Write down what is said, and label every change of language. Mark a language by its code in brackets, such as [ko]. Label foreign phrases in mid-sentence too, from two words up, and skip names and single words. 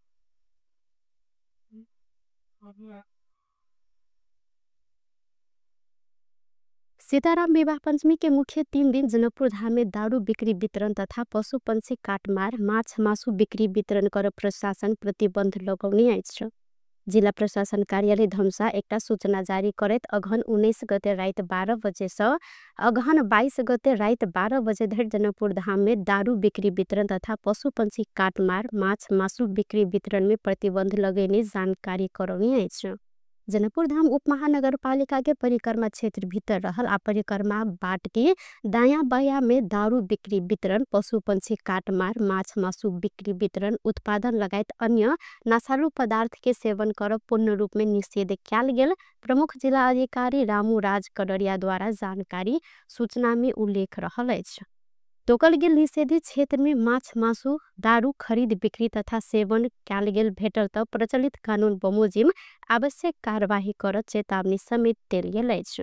[mai] सीताराम विवाह पंचमी के मुख्य 3 दिन जनकपुर धाम में दारू बिक्री वितरण तथा पशु पंछी काटमार माछ मासु बिक्री वितरण कर प्रशासन प्रतिबंध लगाउने आइछ। जिला प्रशासन कार्यालय धनुषा एकटा सूचना जारी करैत अगहन 19 गते रात 12 बजे से अगहन 22 गते रात 12 बजे धरि जनकपुर धाम में दारू बिक्री वितरण तथा पशु पंछी काटमार माछ मासु बिक्री वितरण में प्रतिबंध लगाउने जानकारी कराउने आइछ। जनकपुर धाम उपमहानगर पालिका के परिक्रमा क्षेत्र भीतर रहल आ परिक्रमा बाट के दायां बायां में दारू बिक्री वितरण पशु पंछी काटमार माछ मासु बिक्री वितरण उत्पादन लगायत अन्य नशालु पदार्थ के सेवन कर पूर्ण रूप में निषेध कैल गेल प्रमुख जिला अधिकारी रामू राज कड़रिया द्वारा जानकारी सूचना में उल्लेख रहल अछि। तोकल गेल निषेधित क्षेत्र में माछ मासु दारू खरीद बिक्री तथा सेवन कैल गेल भेटल त प्रचलित कानून बमोजिम आवश्यक कार्यवाही कर चेतावनी समेत देल गेल अछि।